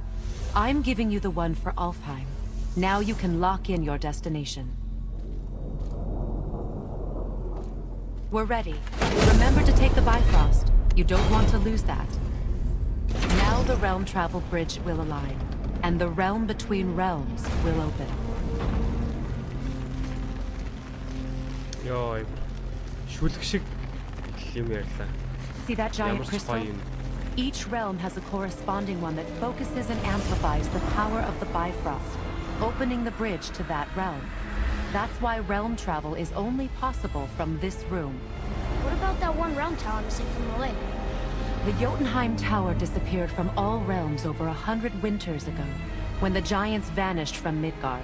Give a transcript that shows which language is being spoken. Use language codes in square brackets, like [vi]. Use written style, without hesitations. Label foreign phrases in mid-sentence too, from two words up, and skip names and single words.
[en] I'm giving you the one for Alfheim. Now you can lock in your destination. We're ready. Remember to take the Bifrost. You don't want to lose that. Now the realm travel bridge will align, and the realm between realms will open. Йоо. [mn] Шүлэг шиг юм ярьлаа. [en] See that giant [mn] Ямар ч [en] crystal? [mn] гоё юм. [en] Each realm has a corresponding one that focuses and amplifies the power of the Bifrost, opening the bridge to that realm. That's why realm travel is only possible from this room. What about that one realm tower missing from the lake? The Jotunheim Tower disappeared from all realms over 100 winters ago, when the giants vanished from Midgard.